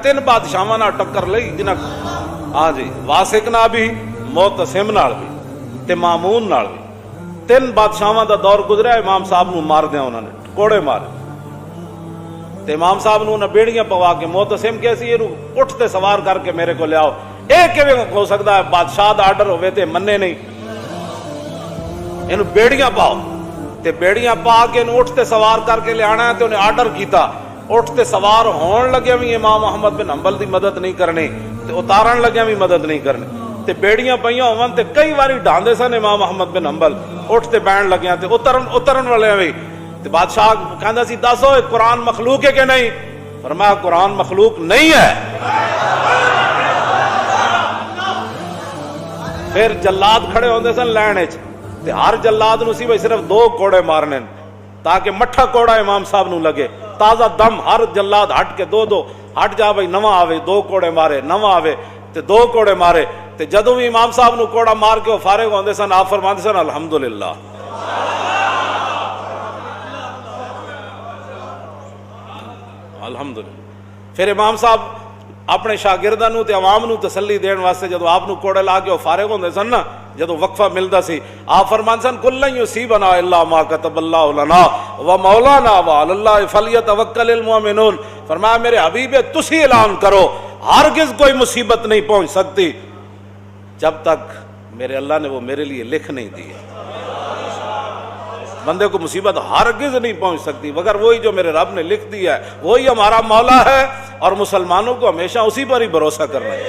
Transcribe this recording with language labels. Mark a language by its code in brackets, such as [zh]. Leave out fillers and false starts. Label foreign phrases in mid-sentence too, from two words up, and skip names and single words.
[pa] ਤਿੰਨ ਬਾਦਸ਼ਾਹਾਂ ਨਾਲ ਟੱਕਰ ਲਈ ਜਿਨ੍ਹਾਂ, ਹਾਂ ਜੀ, ਵਾਸਿਕ ਨਾਲ ਭੀ, ਮੋਤਸਿਮ ਨਾਲ ਭੀ ਤੇ ਮਾਮੂਨ ਨਾਲ ਭੀ। ਤਿੰਨ ਬਾਦਸ਼ਾਹਾਂ ਦਾ ਦੌਰ ਗੁਜ਼ਰਿਆ, ਇਮਾਮ ਸਾਹਬ ਨੂੰ ਮਾਰ ਦਿਆ ਉਨ੍ਹੋਂਨੇ, ਕੋੜੇ ਮਾਰੇ। ਤੇ ਇਮਾਮ ਸਾਹਬ ਨੂੰ ਉਨ੍ਹੇਂ ਬੇੜੀਆਂ ਪਵਾ ਕੇ, ਮੋਤਸਿਮ ਕੈਸੀ ਇਹਨੂੰ ਉਠ ਤੇ ਸਵਾਰ ਕਰਕੇ ਮੇਰੇ ਕੋ ਲਿਆਓ। ਇਹ ਕਿਵੇਂ ਹੋ ਸਕਦਾ ਹੈ ਬਾਦਸ਼ਾਹ ਦਾ ਆਰਡਰ ਹੋਵੇ ਤੇ ਮੰਨੇ ਨਹੀਂ, ਇਹਨੂੰ ਬੇੜੀਆਂ ਪਾਓ। ਤੇ ਬੇੜੀਆਂ ਪਾ ਕੇ ਇਹਨੂੰ ਉੱਠ ਤੇ ਸਵਾਰ ਕਰਕੇ ਲਿਆਣਾ ਤੇ ਉਹਨੇ ਆਰਡਰ ਕੀਤਾ। ਉੱਠ ਤੇ ਸਵਾਰ ਹੋਣ ਲੱਗਿਆ ਵੀ ਇਮਾਮ ਅਹਮਦ ਬਿਨ ਹੰਬਲ ਦੀ ਮਦਦ ਨਹੀਂ ਕਰਨੀ ਤੇ ਉਤਾਰਨ ਲੱਗਿਆ ਵੀ ਮਦਦ ਨਹੀਂ ਕਰਨੀ। ਤੇ ਬੇੜੀਆਂ ਪਈਆਂ ਹੋਵਨ ਤੇ ਕਈ ਵਾਰੀ ਢਾਂਦੇ ਸਨ ਇਮਾਮ ਅਹਮਦ ਬਿਨ ਹੰਬਲ, ਉੱਠ ਤੇ ਬੈਣ ਲੱਗਿਆ ਤੇ ਉਤਰਨ ਵਾਲਿਆਂ ਵੀ। ਤੇ ਬਾਦਸ਼ਾਹ ਕਹਿੰਦਾ ਸੀ ਦੱਸੋ ਇਹ ਕੁਰਾਨ ਮਖਲੂਕ ਹੈ ਕਿ ਨਹੀਂ? ਫਰਮਾਇਆ ਕੁਰਾਨ ਮਖਲੂਕ ਨਹੀਂ ਹੈ। ਫਿਰ ਜੱਲਾਦ ਖੜ੍ਹੇ ਹੋਂਦੇ ਸਨ ਲੈਨ ਚ, ਤੇ ਹਰ ਜੱਲਾਦ ਨੂੰ ਸੀ ਭਾਈ ਸਿਰਫ਼ 2 ਕੋੜੇ ਮਾਰਨੇ ਤਾਕਿ ਮੱਠਾ ਕੋੜਾ ਇਮਾਮ ਸਾਹਬ ਨੂੰ ਲੱਗੇ, ਤਾਜ਼ਾ ਦਮ। ਹਰ ਜੱਲਾਦ ਹਟ ਕੇ 2 ਹਟ ਜਾ ਭਾਈ, ਨਵਾਂ ਆਵੇ 2 ਕੋੜੇ ਮਾਰੇ, ਨਵਾਂ ਆਵੇ ਤੇ 2 ਕੋੜੇ ਮਾਰੇ। ਤੇ ਜਦੋਂ ਭੀ ਇਮਾਮ ਸਾਹਬ ਨੂੰ ਕੋੜਾ ਮਾਰ ਕੇ ਉਹ ਫ਼ਾਰਿਗ ਹੋਂਦੇ ਸਨ, ਆਪ ਫ਼ਰਮਾਂਦੇ ਸਨ ਅਲਹਮਦੁਲਿੱਲਾਹ। अल्हम्दुलिल्लाह। ਫਿਰ ਇਮਾਮ ਸਾਹਬ ਅਪਣੇ ਸ਼ਾਗਿਰਦਾਂ ਨੂੰ ਤੇ ਅਵਾਮ ਨੂੰ ਤਸੱਲੀ ਦੇਣ ਵਾਸਤੇ ਜਦੋਂ ਆਪ ਨੂੰ ਕੋੜੇ ਲਾ ਕੇ ਫ਼ਾਰਿਗ ਹੋਂਦੇ ਸਨ ਨਾ, ਜਦੋਂ ਵਕਫ਼ਾ ਮਿਲਦਾ ਸੀ, ਆਪ ਫ਼ਰਮਾਂਦੇ ਸਨ [ar] قل لن يصيبنا إلا ما كتب الله لنا و مولانا وعلى الله فليتوكل المؤمنون. [pa] ਫ਼ਰਮਾਇਆ ਮੇਰੇ ਹਬੀਬੇ ਤੁਸੀ ਐਲਾਨ ਕਰੋ [ur] ہرگز کوئی مصیبت نہیں پہنچ سکتی جب تک میرے اللہ نے وہ میرے لیے لکھ نہیں دی ہے. بندے کو مصیبت ہرگز نہیں پہنچ سکتی مگر وہی جو میرے رب نے لکھ دیا ہے، وہی ہمارا مولا ہے اور مسلمانوں کو ہمیشہ اسی پر ہی بھروسہ کرنا ہے.